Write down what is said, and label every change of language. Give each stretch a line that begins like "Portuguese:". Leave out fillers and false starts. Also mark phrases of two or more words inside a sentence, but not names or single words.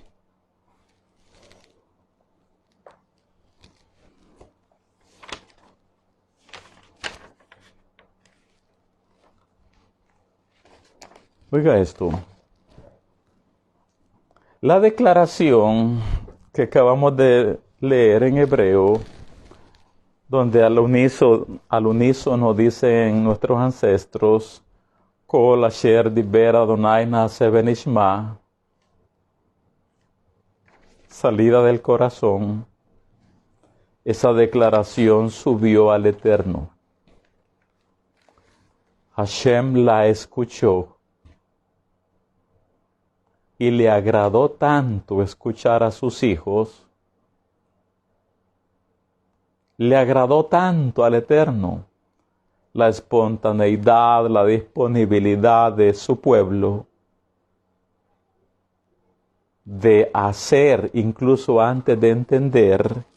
Spanish: Oiga esto. La declaración que acabamos de leer en hebreo, donde al unísono dicen nuestros ancestros,
Hebrew: כל אשר דיבר אדוני נעשה ונשמע,
Spanish: salida del corazón, esa declaración subió al Eterno. Hashem la escuchó y le agradó tanto escuchar a sus hijos, le agradó tanto al Eterno la espontaneidad, la disponibilidad de su pueblo de hacer incluso antes de entender,